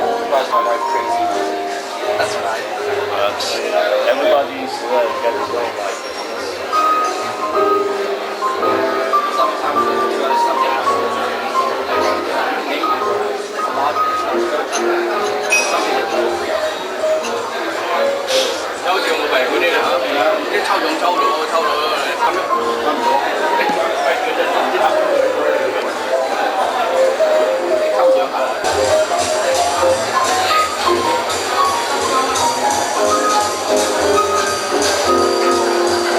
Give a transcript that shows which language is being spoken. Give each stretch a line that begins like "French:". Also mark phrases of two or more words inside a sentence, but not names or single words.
English: Drives my wife crazy. That's what I do. Everybody's got his own like. Sometimes we do something else. Maybe a lot of something that
Cantonese: 有好似我咪嗰啲啦，一抽中抽到差唔多，抽獎下。